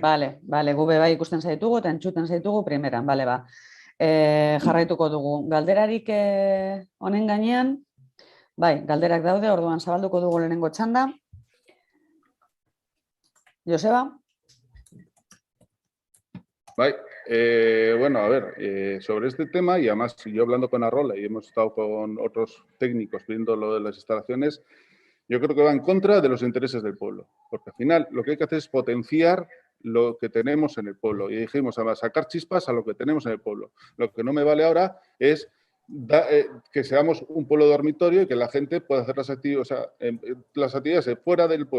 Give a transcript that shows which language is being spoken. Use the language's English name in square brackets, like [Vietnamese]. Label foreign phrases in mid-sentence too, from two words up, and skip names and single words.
[Basque] Bale, gube bai ikusten zaitugu eta entzuten zaitugu primeran, bale ba. Jarraituko dugu. Galderarik honen gainean, bai, galderak daude, orduan zabalduko dugu lehenengo txanda. Joseba? Bai, bueno, [Spanish] a ver, sobre este tema, y además yo hablando con Arrola y hemos estado con otros técnicos viendo lo de las instalaciones, yo creo que va en contra de los intereses del pueblo, porque al final lo que hay que hacer es potenciar lo que tenemos en el pueblo. Y dijimos, además, sacar chispas a lo que tenemos en el pueblo. Lo que no me vale ahora es que seamos un pueblo dormitorio y que la gente pueda hacer las actividades fuera del pueblo.